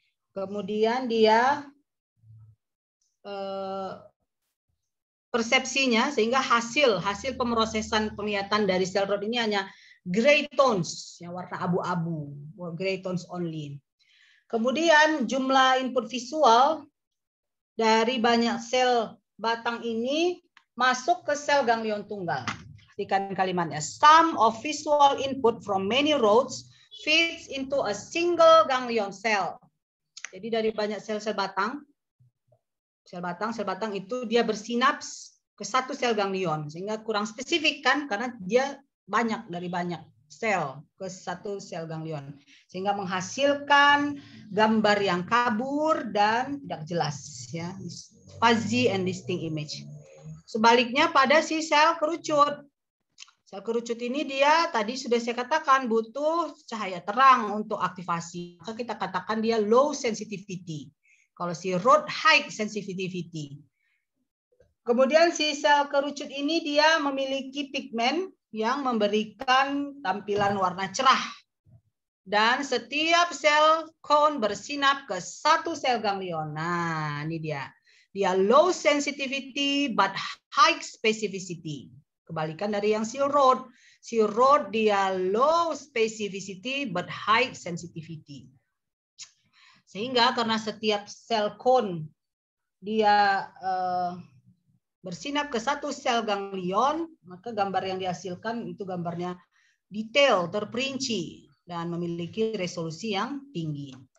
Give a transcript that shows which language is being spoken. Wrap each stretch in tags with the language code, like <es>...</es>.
<id>Kemudian dia persepsinya, sehingga hasil pemrosesan penglihatan dari sel rod ini hanya gray tones, yang warna abu-abu,</id> <en>gray tones only.</en> <id>Kemudian jumlah input visual dari banyak sel batang ini masuk ke sel ganglion tunggal. Perhatikan kalimatnya.</id> <en>Sum of visual input from many rods feeds into a single ganglion cell.</en> <id>Jadi dari banyak sel-sel batang, sel batang itu dia bersinaps ke satu sel ganglion, sehingga kurang spesifik kan, karena dia banyak dari banyak sel ke satu sel ganglion, sehingga menghasilkan gambar yang kabur dan tidak jelas, ya,</id> <en>fuzzy and distinct image.</en> <id>Sebaliknya pada si sel kerucut. Sel kerucut ini dia tadi sudah saya katakan butuh cahaya terang untuk aktivasi. Maka kita katakan dia</id> <en>low sensitivity.</en> <id>Kalau si rod</id> <en>high sensitivity.</en> <id>Kemudian si sel kerucut ini dia memiliki pigmen yang memberikan tampilan warna cerah. Dan setiap sel cone bersinap ke satu sel ganglion. Nah, ini dia. Dia</id> <en>low sensitivity but high specificity.</en> <id>Kebalikan dari yang seal rod. Seal rod dia</id> <en>low specificity but high sensitivity.</en> <id>Sehingga karena setiap sel cone dia bersinap ke satu sel ganglion, maka gambar yang dihasilkan itu gambarnya detail, terperinci, dan memiliki resolusi yang tinggi.</id>